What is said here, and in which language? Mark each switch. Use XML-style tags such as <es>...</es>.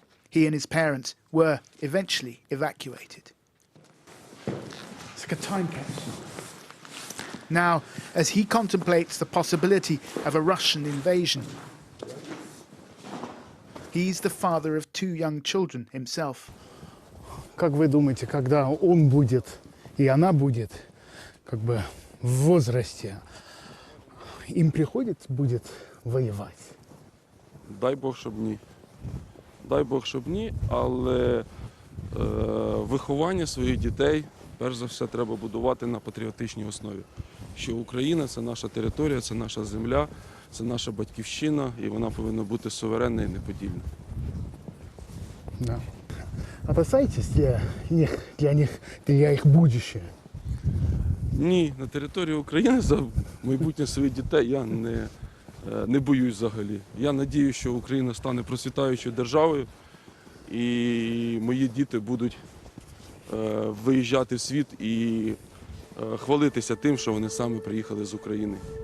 <en>He and his parents were eventually evacuated. It's like a time capsule. Now, as he contemplates the possibility of a Russian invasion, he's the father of 2 young children himself.</en> <ru>Как вы думаете, когда он будет и она будет как бы в возрасте, им будет воевать?</ru> <uk>Дай Бог, щоб ні. Дай Бог, щоб ні, але виховання своїх дітей, перш за все, треба будувати на патріотичній основі. Що Україна – це наша територія, це наша земля, це наша батьківщина, і вона повинна бути суверенна і неподільна.</uk> <ru>Да. Опасаетесь для их будущее?</ru> <uk>Ні, на території України за майбутнє своїх дітей я не боюсь взагалі. Я надію, що Україна стане процвітаючою державою, і мої діти будуть виїжджати в світ і хвалитися тим, що вони саме приїхали з України.</uk>